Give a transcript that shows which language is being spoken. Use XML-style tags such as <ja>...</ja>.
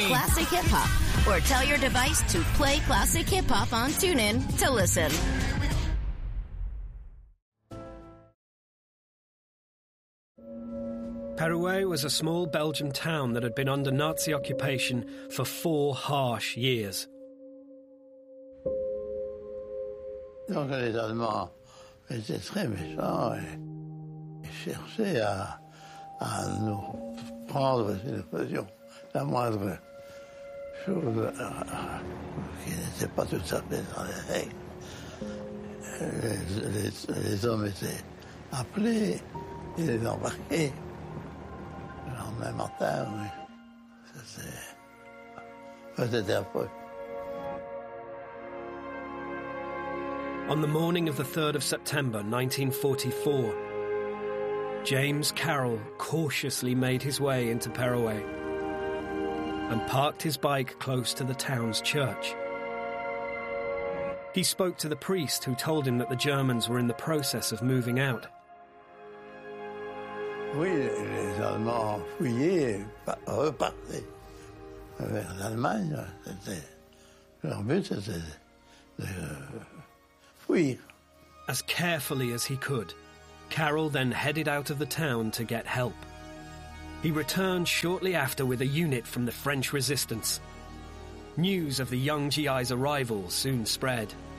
<en>Search classic hip-hop or tell your device to play classic hip-hop on TuneIn to listen. Perouet was a small Belgian town that had been under Nazi occupation for four harsh years.</en> <fr>Donc les Allemands étaient très méchants et ils cherchaient à nous prendre, c'est l'expression, la moindre chose qui n'était pas tout à fait dans les règles. Les hommes étaient appelés et les embarqués. Le lendemain matin, oui.</fr> <en>On the morning of the 3rd of September 1944, James Carroll cautiously made his way into Peroway and parked his bike close to the town's church. He spoke to the priest, who told him that the Germans were in the process of moving out.</en> <fr>Oui, les Allemands ont fouillé, reparti vers l'Allemagne. Leur but, c'était de fuir.</fr> <en>As carefully as he could, Carroll then headed out of the town to get help. He returned shortly after with a unit from the French resistance. News of the young GI's arrival soon spread.</en>